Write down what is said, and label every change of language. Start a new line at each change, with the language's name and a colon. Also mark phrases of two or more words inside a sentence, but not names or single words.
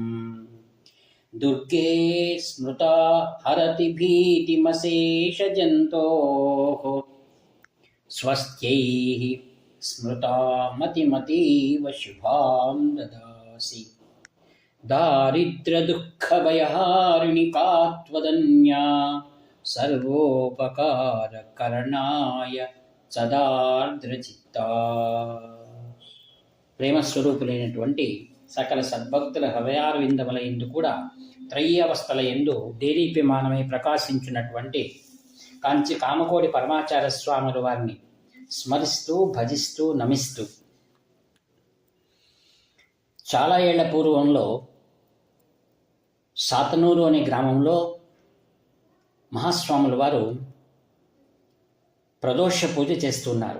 Sanskrit: दुर्गे स्मृता हरति भीतिमशेषजन्तोः स्वस्त्यैः स्मृता मतिमतीव शुभां ददासि। दारिद्र्यदुःखभयहारिणि का त्वदन्या सर्वोपकारकरणाय సదార్ద్రచిత్తా।
Telugu: ప్రేమస్వరూపులైనటువంటి సకల సద్భక్తుల హృదయారవిందముల యందు కూడా త్రయీ అవస్థల యందు దేదీప్యమానమై ప్రకాశించినటువంటి కాంచి కామకోటి పరమాచార్య స్వాముల వారిని స్మరిస్తూ భజిస్తూ నమిస్తూ, చాలా ఏళ్ల పూర్వంలో సాతనూరు అనే గ్రామంలో మహాస్వాముల వారు ప్రదోష పూజ చేస్తున్నారు.